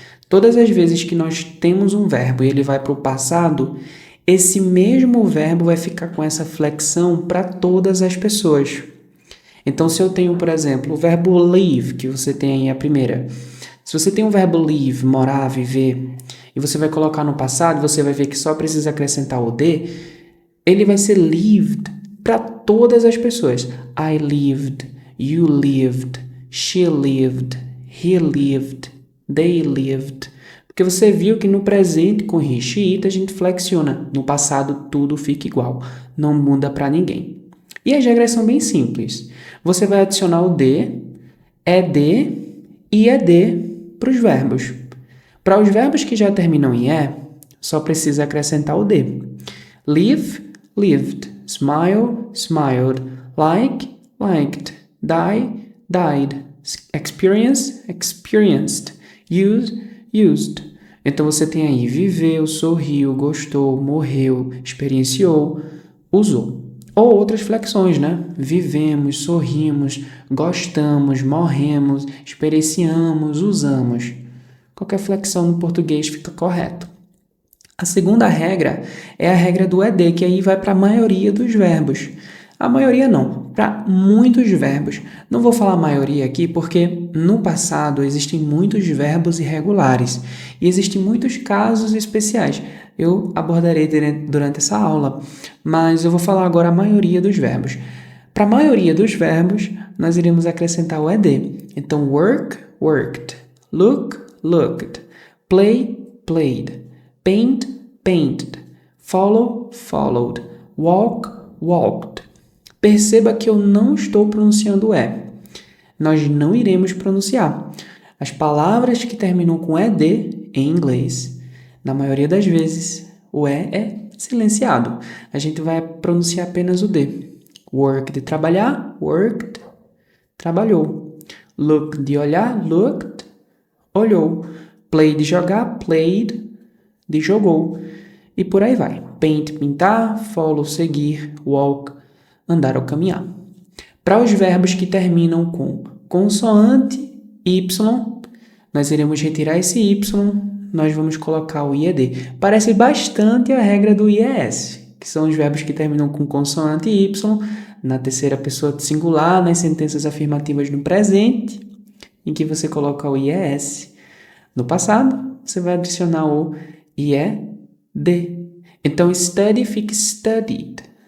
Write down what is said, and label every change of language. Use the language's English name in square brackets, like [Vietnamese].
[Portuguese] Todas as vezes que nós temos um verbo e ele vai para o passado, esse mesmo verbo vai ficar com essa flexão para todas as pessoas. Então, se eu tenho, por exemplo, o verbo live, que você tem aí a primeira. Se você tem o verbo live, morar, viver, e você vai colocar no passado, você vai ver que só precisa acrescentar o de, ele vai ser lived para todas as pessoas. [English] I lived, you lived, she lived, he lived, they lived. [Portuguese] Porque você viu que no presente com he, she, it a gente flexiona. No passado tudo fica igual, não muda para ninguém. E as regras são bem simples. Você vai adicionar o de, ed e ed para os verbos. Para os verbos que já terminam em só precisa acrescentar o de. [English] Live, lived, smile, smiled, like, liked, die, died, experience, experienced, use, used. [Portuguese] Então você tem aí viveu, sorriu, gostou, morreu, experienciou, usou. Ou outras flexões, né? Vivemos, sorrimos, gostamos, morremos, experienciamos, usamos. Qualquer flexão no português fica correto. A segunda regra é a regra do ed, que aí vai para a maioria dos verbos. A maioria não, para muitos verbos. Não vou falar maioria aqui porque no passado existem muitos verbos irregulares e existem muitos casos especiais. Eu abordarei durante essa aula, mas eu vou falar agora a maioria dos verbos. Para a maioria dos verbos, nós iremos acrescentar o ed. [English] Então, work, worked, look, looked, play, played, paint, painted, follow, followed, walk, walked. [Portuguese] Perceba que eu não estou pronunciando o Nós não iremos pronunciar. As palavras que terminam com ed em inglês, na maioria das vezes, o é silenciado. A gente vai pronunciar apenas o d. Work de trabalhar, worked, trabalhou. Look de olhar, looked, olhou. Play de jogar, played, de jogou. E por aí vai. Paint, pintar, follow, seguir, walk, andar ou caminhar. Para os verbos que terminam com consoante y, nós iremos retirar esse y, nós vamos colocar o ied. Parece bastante a regra do IES, que são os verbos que terminam com consoante y, na terceira pessoa de singular, nas sentenças afirmativas no presente, em que você coloca o IES. No passado, você vai adicionar o IED. Então, study fica studied.